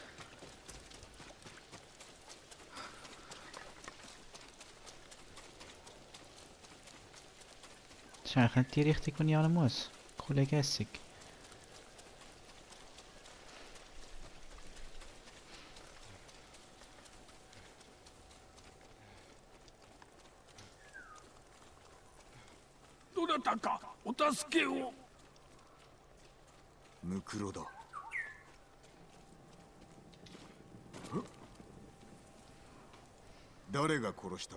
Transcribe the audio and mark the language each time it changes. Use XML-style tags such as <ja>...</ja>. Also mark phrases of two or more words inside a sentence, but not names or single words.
<de>Das ist eigentlich nicht die Richtung, die ich hin muss. Kollege Essig.</de> <ja>どなたかお助けを。ムクロだ。誰が殺した？</ja>